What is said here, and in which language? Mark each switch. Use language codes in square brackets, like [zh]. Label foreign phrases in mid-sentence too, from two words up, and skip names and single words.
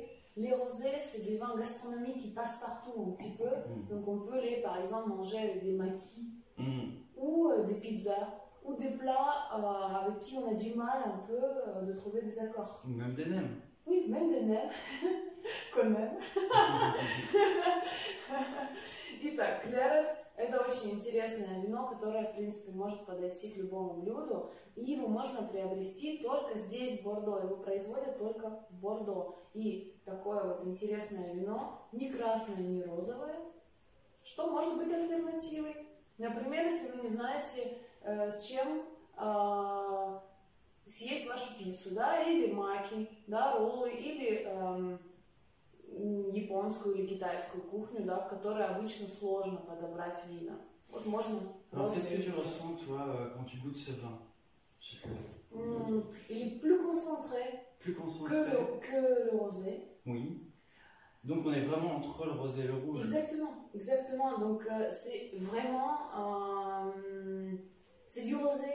[fr] Les rosés, c'est des vins gastronomiques qui passent partout un petit peu. Donc on peut les, par exemple, manger avec des maquis ou des pizzas ou des plats avec qui on a du mal un peu de trouver des accords. Ou même des nems. Oui, même des nems, quand même. [ru] Итак, клерец – это очень интересное вино, которое, в принципе, может подойти к любому блюду. И его можно приобрести только здесь, в Бордо. Его производят только в Бордо. И такое вот интересное вино, ни красное, ни розовое, что может быть альтернативой. Например, если вы не знаете, с чем съесть вашу пиццу, да, или маки, да, роллы, или японскую или китайскую кухню, да, в которой обычно сложно подобрать вина. Вот можно... [fr] Qu'est-ce que tu ressens, toi, quand tu goûtes ce vin? Il est plus concentré, que le rosé. Oui. Donc on est vraiment entre le rosé et le rouge. Exactement, exactement. Donc c'est vraiment... c'est du rosé.